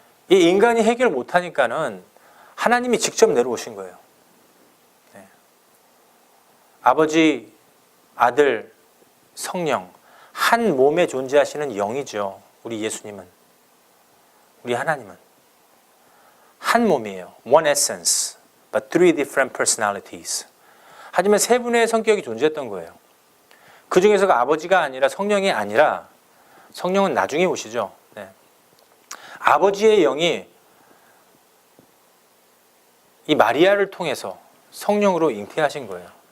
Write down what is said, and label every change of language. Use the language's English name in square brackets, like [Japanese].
[Korean] 이 인간이 해결 못하니까는 하나님이 직접 내려오신 거예요. 네. 아버지, 아들, 성령, 한 몸에 존재하시는 영이죠. 우리 예수님은. 우리 하나님은. 한 몸이에요. [English] One essence, but three different personalities. [Korean] 하지만 세 분의 성격이 존재했던 거예요. 그 중에서가 아버지가 아니라 성령이 아니라 성령은 나중에 오시죠. 네. 아버지의 영이 이 마리아를 통해서 성령으로 잉태하신 거예요.